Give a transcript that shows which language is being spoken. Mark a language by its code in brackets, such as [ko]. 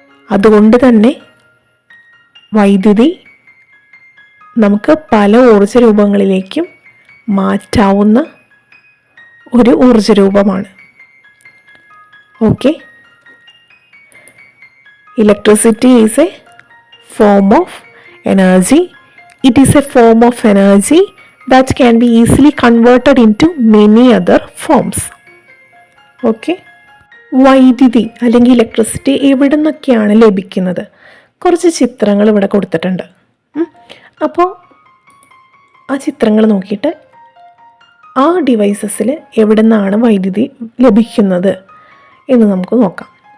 [ml] അതുകൊണ്ട് തന്നെ വൈദ്യുതി നമുക്ക് പല ഊർജ രൂപങ്ങളിലേക്കും മാറ്റാവുന്ന ഒരു ഊർജ രൂപമാണ്. Okay. [en] Electricity is a form of energy. It is a form of energy that can be easily converted into many other forms. Okay. [ml] വൈദ്യുതി അല്ലെങ്കിൽ ഇലക്ട്രിസിറ്റി എവിടെ നിന്നൊക്കെയാണ് ലഭിക്കുന്നത്? കുറച്ച് ചിത്രങ്ങൾ ഇവിടെ കൊടുത്തിട്ടുണ്ട്. അപ്പോൾ ആ ചിത്രങ്ങൾ നോക്കിയിട്ട് ആ ഡിവൈസസിൽ എവിടെ നിന്നാണ് വൈദ്യുതി ലഭിക്കുന്നത് എന്ന് നമുക്ക് നോക്കാം.